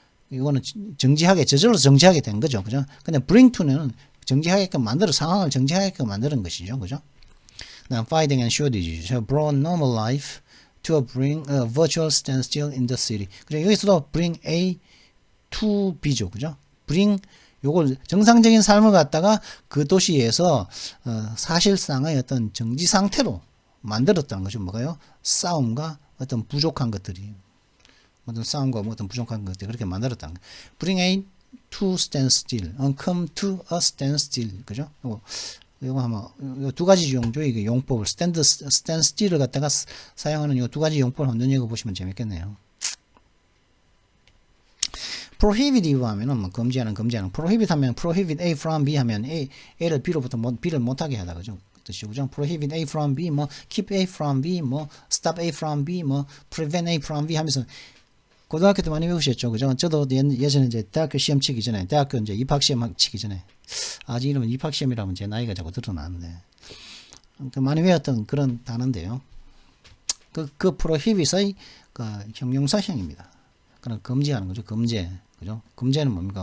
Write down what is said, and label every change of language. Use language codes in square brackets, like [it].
[ko] 이거는 저절로 정지하게 된 거죠. 그죠? 근데 bring to는 상황을 정지하게끔 만드는 것이죠. 그죠? [en] Fighting and shortages have brought normal life to a virtual standstill in the city. [ko] 그죠? 여기서도 bring A to B죠. 그죠? bring 요걸 정상적인 삶을 갖다가 그 도시에서 사실상의 어떤 정지 상태로 만들었다는 거죠. 뭐가요? 싸움과 어떤 부족한 것들이 어떤 싸움과 어떤 부족한 것들이 그렇게 만들었다는 거예요. [en] bring A to standstill, come to a standstill. [ko] 그죠? 이거 아마 두 가지 용도의 용법을 standstill을 갖다가 사용하는 이 두 가지 용법을 한번 눈여겨보시면 재밌겠네요. prohibitive 하면은 뭐 금지하는 prohibit 하면 prohibit A from B 하면 A를 B로부터 B를 못하게 하다 그죠? 뜻이죠. prohibit A from B 뭐 keep A from B 뭐 stop A from B 뭐 prevent A from B 하면서 고등학교 때 많이 배우셨죠. 그죠? 저도 예전에 이제 대학교 시험 치기 전에 대학교 이제 입학 시험 치기 전에 아직 이러면 입학 시험이라면 제 나이가 자꾸 드러나는데 많이 외웠던 그런 단어인데요. 그 prohibit의 그 형용사형입니다. 그럼 금지하는 거죠. 금제. 그죠? 금제는 뭡니까?